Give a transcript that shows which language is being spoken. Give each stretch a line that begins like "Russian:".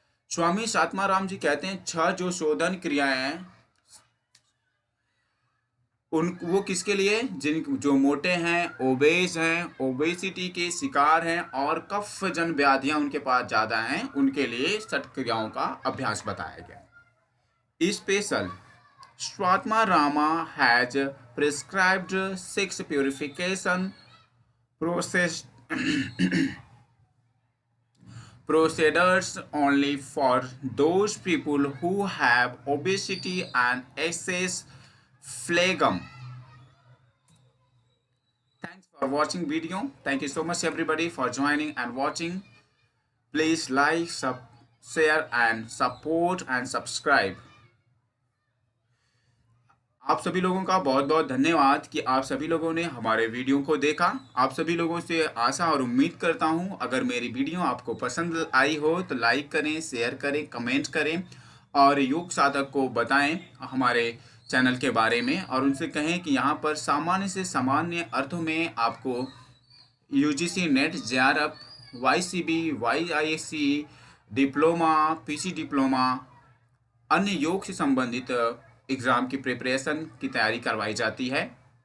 Hindi: स्वामी स्वात्मा राम जी कहते हैं 6 जो शोधन क्रियाएं वो किसके लिए, जो मोटे हैं, ओबेस हैं, ओबेसिटी के शिकार हैं और कफ जन व्याधियां उनके पास ज़्यादा हैं, उनके लिए षट क्रियाओं का अभ्यास बताया गया।
English: Special Swatma Rama has prescribed 6 purification process procedures only for those people who have obesity and excess phlegm. Thanks for watching video. Thank you so much everybody for joining and watching. Please like, share and support and subscribe.
Hindi: आप सभी लोगों का बहुत बहुत धन्यवाद कि आप सभी लोगों ने हमारे वीडियो को देखा। आप सभी लोगों से आशा और उम्मीद करता हूं, अगर मेरी वीडियो आपको पसंद आई हो तो लाइक करें, शेयर करें, कमेंट करें और योग साधक को बताएं हमारे चैनल के बारे में और उनसे कहें कि यहाँ पर सामान्य से सामान्य अर्थों में आपको UGC net, JRF, वाईसीबी, वाईआईएससी, diploma, PG diploma, अन्य योग से संबंधित एग्ज़ाम की प्रिपरेशन की तैयारी करवाई जाती है।